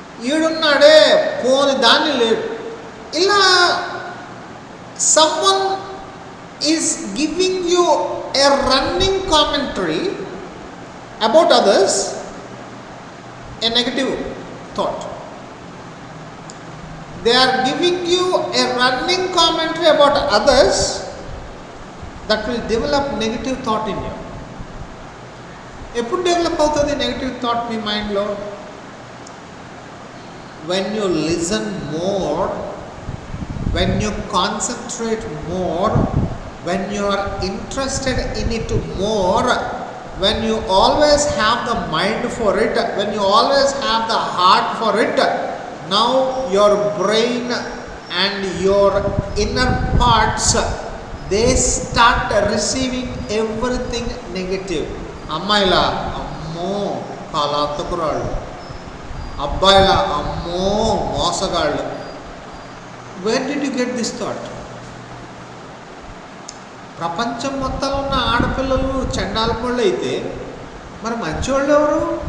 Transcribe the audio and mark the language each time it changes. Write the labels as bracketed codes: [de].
[te] ఈడున్నాడే, పోని దాన్ని లేడు. [en] ఇలా someone is giving you a running commentary about others, a negative thought. They are giving you a running commentary about others that will develop negative thought in you. [te] ఎప్పుడు develop అవుతుంది negative thought మీ మైండ్లో? [en] when you listen more, when you concentrate more, when you are interested in it more, when you always have the mind for it, when you always have the heart for it, now your brain and your inner parts, they start receiving everything negative. [te] అమ్మాయిలా అమ్మో కాలాంతకురాళ్ళు, అబ్బాయిలా అమ్మో మోసగాళ్ళు. [en] Where did you get this thought? [te] ప్రపంచం మొత్తంలో ఉన్న ఆడపిల్లలు చండాలపళ్ళు అయితే మరి మంచివాళ్ళు ఎవరు?